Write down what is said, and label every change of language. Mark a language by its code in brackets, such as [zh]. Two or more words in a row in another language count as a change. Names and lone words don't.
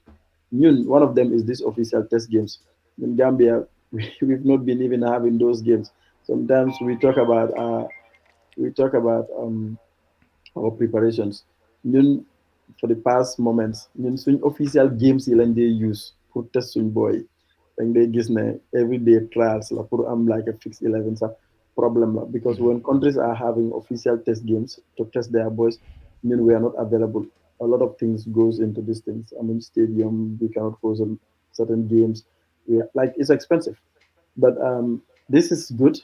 [en] One of them is this official test games. In Gambia, we've not been even having those games. Sometimes we talk about our preparations. [wo] Ñun, [en] for the past moments, [wo] suñ [en] official games [wo] yi lañ dee use pour test suñ boy. Dañ dee gis ne [en] everyday trials la pour am like a fixed 11 sax problem la because when countries are having official test games to test their boys, we are not available. A lot of things goes into these things. I mean, stadium, we cannot host certain games. Like it's expensive, but this is good.